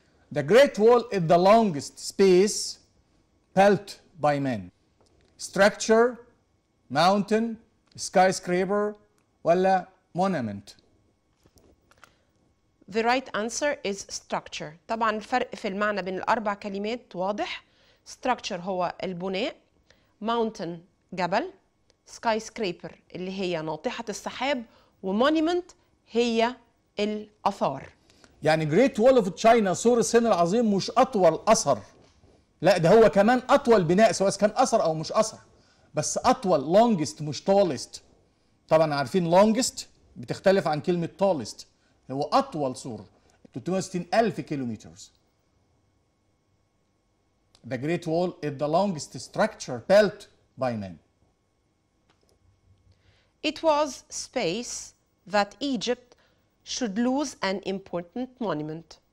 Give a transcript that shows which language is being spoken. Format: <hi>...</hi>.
<en>The Great Wall is the longest space built by man. Structure, mountain, skyscraper ولا monument. The right answer is structure.</en> <ar>طبعا الفرق في المعنى بين الأربع كلمات واضح. Structure هو البناء، mountain جبل، skyscraper اللي هي ناطحة السحاب، وmonument هي الآثار. يعني جريت وول اوف تشاينا سور الصين العظيم مش اطول اثر، لا ده هو كمان اطول بناء سواء كان اثر او مش اثر، بس اطول longest مش tallest. طبعا عارفين longest بتختلف عن كلمه tallest، هو اطول سور 360,000 كيلومتر.</ar> <en>The Great Wall is the longest structure built by man. It was space that Egypt should lose an important monument.</en>